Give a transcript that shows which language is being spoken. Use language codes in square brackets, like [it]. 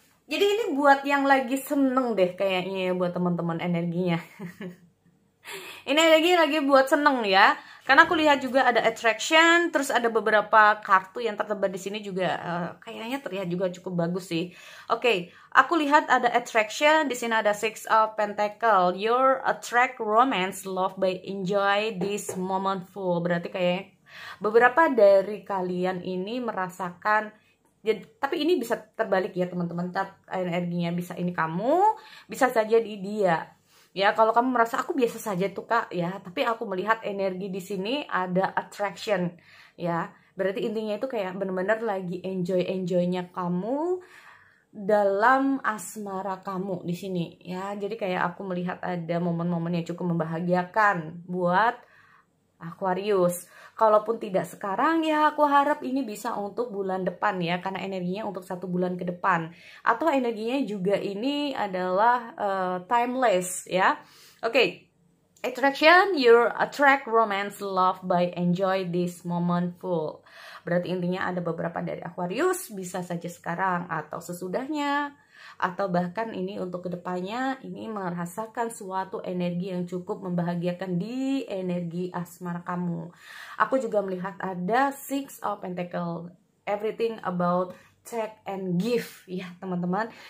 [id] Jadi ini buat yang lagi seneng deh kayaknya ya, buat teman-teman energinya. Ini lagi buat seneng ya. Karena aku lihat juga ada attraction, terus ada beberapa kartu yang tersebar di sini juga kayaknya terlihat juga cukup bagus sih. Oke, aku lihat ada attraction, di sini ada Six of Pentacle. [en] Your attract romance, love by enjoy this moment full. [id] Berarti kayak beberapa dari kalian ini merasakan ya, tapi ini bisa terbalik ya teman-teman. Energinya bisa ini kamu, bisa saja di dia. Ya, kalau kamu merasa aku biasa saja tuh Kak ya, tapi aku melihat energi di sini ada attraction ya. Berarti intinya itu kayak bener-bener lagi enjoy-enjoynya kamu dalam asmara kamu di sini ya. Jadi kayak aku melihat ada momen-momen yang cukup membahagiakan buat Aquarius. Kalaupun tidak sekarang ya aku harap ini bisa untuk bulan depan ya, karena energinya untuk 1 bulan ke depan. Atau energinya juga ini adalah timeless ya. Oke. [en] Attraction, you attract romance, love by enjoy this moment full. [id] Berarti intinya ada beberapa dari Aquarius, bisa saja sekarang atau sesudahnya, atau bahkan ini untuk kedepannya ini merasakan suatu energi yang cukup membahagiakan di energi asmara kamu. Aku juga melihat ada Six of Pentacle, [en] everything about take and give [id] ya teman-teman.